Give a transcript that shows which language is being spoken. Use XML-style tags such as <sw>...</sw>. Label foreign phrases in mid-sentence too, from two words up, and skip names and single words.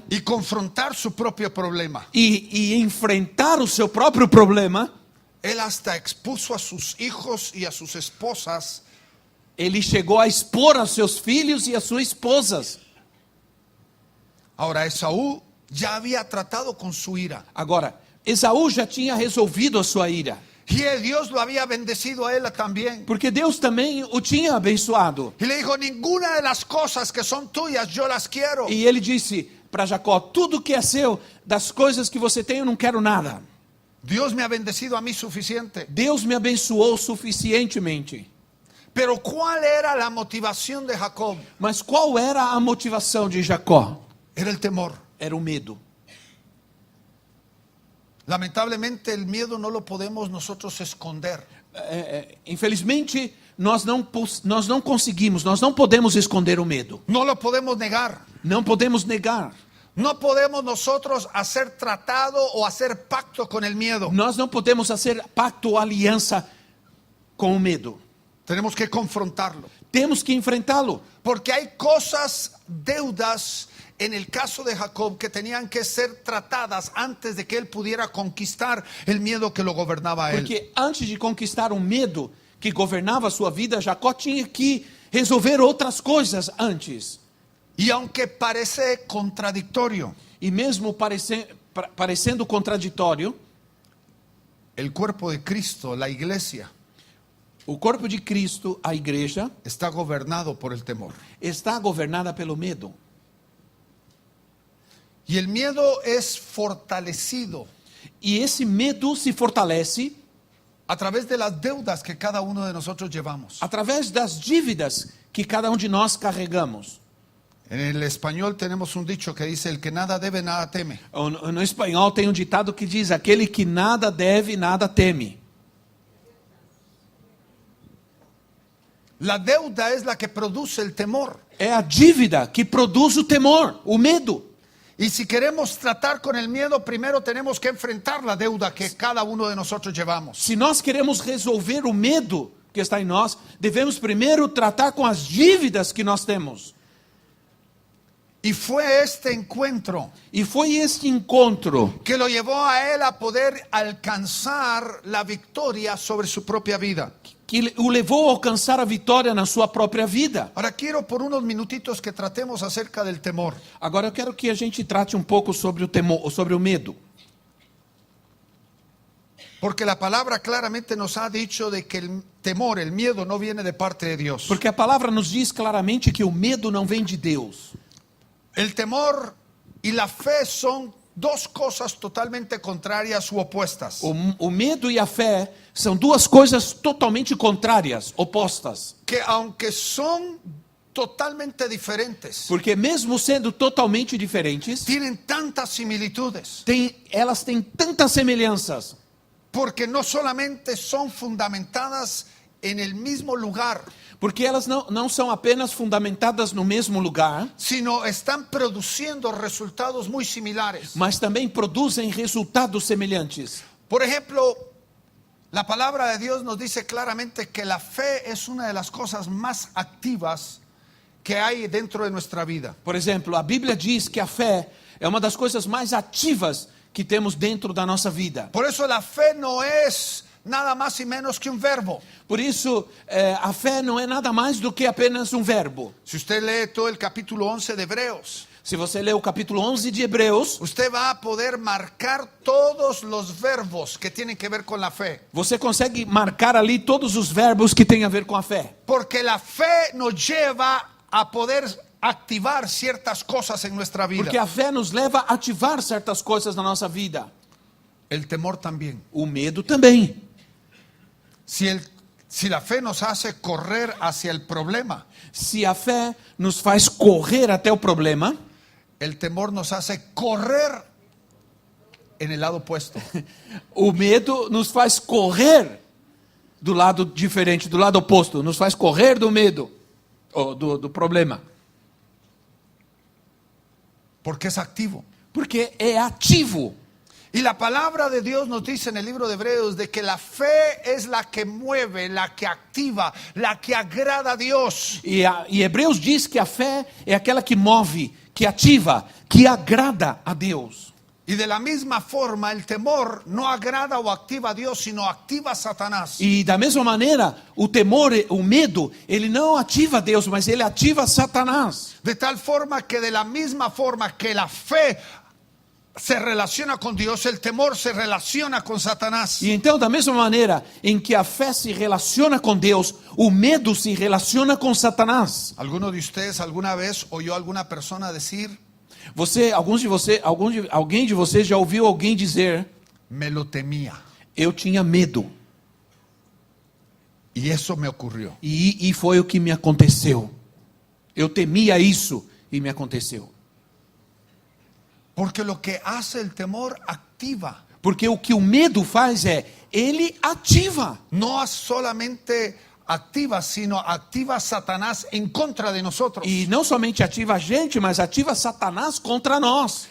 <es>y confrontar su propio problema,</es> <pt>e enfrentar o seu próprio problema,</pt> <es>él hasta expuso a sus hijos y a sus esposas</es> <pt>ele chegou a expor aos seus filhos e às suas esposas.</pt> <es>Ahora, Esaú ya había tratado con su ira.</es> <pt>Agora, Esaú já tinha resolvido a sua ira,</pt> <es>Y Dios lo había bendecido a él también.</es> <pt>porque Deus também o tinha abençoado.</pt> <es>Y le dijo, ninguna de las cosas que son tuyas yo las quiero.</es> <pt>E ele disse para Jacó: tudo que é seu, das coisas que você tem, eu não quero nada.</pt> <es>Dios me ha bendecido a mí suficiente.</es> <pt>Deus me abençoou suficientemente.</pt> <es>Pero ¿cuál era la motivación de Jacob?</es> <pt>Mas qual era a motivação de Jacó?</pt> <es>Era el temor.</es> <pt>Era o medo.</pt> <es>Lamentablemente el miedo no lo podemos nosotros esconder.</es> <pt>Infelizmente, nós não conseguimos, nós não podemos esconder o medo.</pt> <es>No lo podemos negar.</es> <pt>Não podemos negar.</pt> <es>No podemos nosotros hacer tratado o hacer pacto con el miedo.</es> <pt>Nós não podemos fazer pacto ou aliança com o medo.</pt> <es>Tenemos que confrontarlo.</es> <pt>temos que enfrentá-lo.</pt> <es>Porque hay cosas, deudas, en el caso de Jacob, que tenían que ser tratadas antes de que él pudiera conquistar el miedo que lo gobernaba a él.</es> <pt>Porque antes de conquistar o medo que governava a sua vida, Jacó tinha que resolver outras coisas antes.</pt> <es>Y aunque parece contradictorio,</es> <pt>E mesmo parecendo contraditório,</pt> <es>el cuerpo de Cristo, la iglesia,</es> <pt>o corpo de Cristo, a igreja,</pt> <es>está gobernado por el temor.</es> <pt>está governada pelo medo.</pt> <es>Y el miedo es fortalecido</es> <pt>E esse medo se fortalece</pt> <es>a través de las deudas que cada uno de nosotros llevamos.</es> <pt>através das dívidas que cada um de nós carregamos.</pt> <es>En el español tenemos un dicho que dice: el que nada debe, nada teme.</es> <pt>No espanhol tem um ditado que diz: aquele que nada deve, nada teme.</pt> <es>La deuda es la que produce el temor.</es> <pt>É a dívida que produz o temor, o medo.</pt> <es>Y si queremos tratar con el miedo, primero tenemos que enfrentar la deuda que cada uno de nosotros llevamos.</es> <pt>Se nós queremos resolver o medo que está em nós, devemos primeiro tratar com as dívidas que nós temos.</pt> <es>Y fue este encuentro</es> <pt>E foi este encontro</pt> <es>que lo llevó a él a poder alcanzar la victoria sobre su propia vida.</es> <pt>que o levou a alcançar a vitória na sua própria vida.</pt> <es>Ahora quiero por unos minutitos que tratemos acerca del temor.</es> <pt>Agora eu quero que a gente trate um pouco sobre o temor, sobre o medo.</pt> <es>Porque la palabra claramente nos ha dicho de que el temor, el miedo no viene de parte de Dios.</es> <pt>Porque a palavra nos diz claramente que o medo não vem de Deus.</pt> <es>El temor y la fe son dos cosas totalmente contrarias u opuestas.</es> <pt>O medo e a fé são duas coisas totalmente contrárias, opostas.</pt> <es>Que aunque son totalmente diferentes,</es> <pt>Porque mesmo sendo totalmente diferentes,</pt> <es>tienen tantas similitudes.</es> <pt>elas têm tantas semelhanças.</pt> <es>Porque no solamente son fundamentadas en el mismo lugar,</es> <pt>Porque elas não são apenas fundamentadas no mesmo lugar,</pt> <es>sino están produciendo resultados muy similares.</es> <pt>mas também produzem resultados semelhantes.</pt> <es>Por ejemplo, la palabra de Dios nos dice claramente que la fe es una de las cosas más activas que hay dentro de nuestra vida.</es> <pt>Por exemplo, a Bíblia diz que a fé é uma das coisas mais ativas que temos dentro da nossa vida.</pt> <es>Por eso la fe no es nada más y menos que un verbo.</es> <pt>Por isso, a fé não é nada mais do que apenas um verbo.</pt> <es>Si usted lee todo el capítulo 11 de Hebreos,</es> <pt>Se você ler o capítulo 11 de Hebreus,</pt> <es>usted va a poder marcar todos los verbos que tienen que ver con la fe.</es> <pt>você consegue marcar ali todos os verbos que têm a ver com a fé.</pt> <es>Porque la fe nos lleva a poder activar ciertas cosas en nuestra vida.</es> <pt>Porque a fé nos leva a ativar certas coisas na nossa vida.</pt> <es>El temor también.</es> <pt>O medo também.</pt> <es>Si la fe nos hace correr hacia el problema,</es> <pt>Se a fé nos faz correr até o problema,</pt> <es>el temor nos hace correr en el lado opuesto.</es> <pt>o medo nos faz correr do lado diferente, do lado oposto. Nos faz correr do medo, ou do problema.</pt> <es>Porque es activo.</es> <pt>Porque é ativo.</pt> <es>Y la palabra de Dios nos dice en el libro de Hebreos de que la fe es la que mueve, la que activa, la que agrada a Dios.</es> <pt>E Hebreus diz que a fé é aquela que move, que ativa, que agrada a Deus.</pt> <es>Y de la misma forma el temor no agrada o activa a Dios, sino activa a Satanás.</es> <pt>E da mesma maneira, o temor, o medo, ele não ativa Deus, mas ele ativa Satanás.</pt> <es>De tal forma que de la misma forma que la fe se relaciona con Dios, el temor se relaciona con Satanás.</es> <pt>E então, da mesma maneira em que a fé se relaciona com Deus, o medo se relaciona com Satanás.</pt> <es>¿Alguno de ustedes alguna vez oyó a alguna persona decir:</es> <pt>Alguém de vocês já ouviu alguém dizer:</pt> <es>me lo temía?</es> <pt>eu tinha medo.</pt> <es>Y eso me ocurrió.</es> <pt>E foi o que me aconteceu. Eu temia isso e me aconteceu.</pt> <es>Porque lo que hace el temor activa.</es> <pt>Porque o que o medo faz ele ativa.</pt> <es>No solamente activa, sino activa a Satanás en contra de nosotros.</es> <pt>E não somente ativa a gente, mas ativa Satanás contra nós.</pt>